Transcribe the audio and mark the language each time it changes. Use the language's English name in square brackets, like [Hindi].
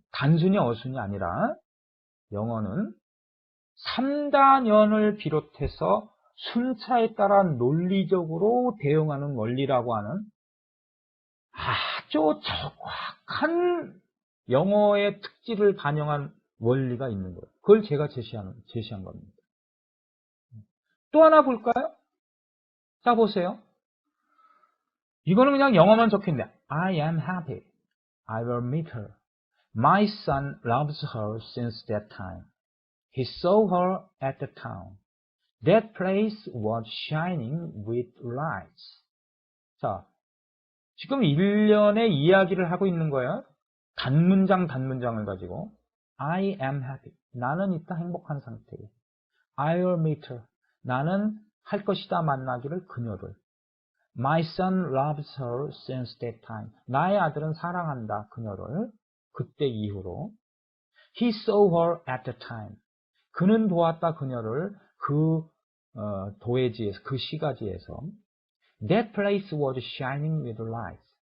[Korean] 단순히 어순이 아니라 영어는 3단연을 비롯해서 순차에 따라 논리적으로 대응하는 원리라고 하는 아주 정확한 영어의 특질을 반영한 원리가 있는 거예요. 그걸 제가 제시한 겁니다. 또 하나 볼까요? 자, 보세요. 이거는 그냥 영어만 적혀있네. [English] I am happy. I will meet her. My son loves her since that time. He saw her at the town. That place was shining with lights. [Korean] 자, 지금 일련의 이야기를 하고 있는 거예요. 단문장을 가지고. [English] I am happy. [Korean] 나는 이따 행복한 상태에. [English] I will meet her. [Korean] 나는 할 것이다 만나기를 그녀를. [English] My son loves her since that time. [Korean] 나의 아들은 사랑한다 그녀를. 그때 이후로. [English] He saw her at the time. [Korean] 그는 보았다 그녀를 그 도회지에서, 그 시가지에서. [English] That place was shining with lights.